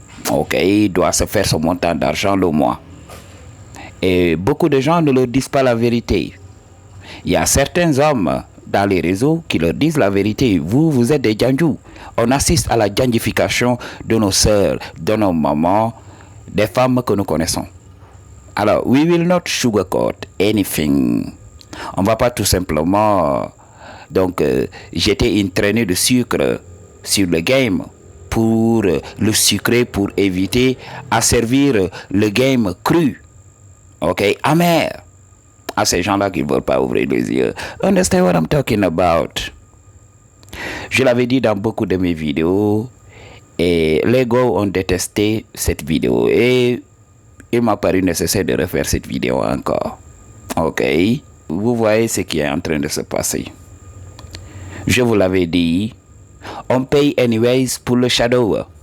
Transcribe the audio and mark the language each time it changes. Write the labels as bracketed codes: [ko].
[fr] Ok, il doit se faire son montant d'argent le mois. Et beaucoup de gens ne leur disent pas la vérité. Il y a certains hommes dans les réseaux qui leur disent la vérité. Vous êtes des Djanjou. On assiste à la djangification de nos sœurs, de nos mamans, des femmes que nous connaissons. [en] Alors, we will not sugarcoat anything. [fr] On ne va pas tout simplement jeter une traînée de sucre sur le game pour le sucrer, pour éviter à servir le game cru, ok, amer, à ces gens-là qui ne veulent pas ouvrir les yeux. [en] Understand what I'm talking about? [fr] Je l'avais dit dans beaucoup de mes vidéos et les gars ont détesté cette vidéo et il m'a paru nécessaire de refaire cette vidéo encore. Ok, vous voyez ce qui est en train de se passer. Je vous l'avais dit, on paye anyways pour le shadow.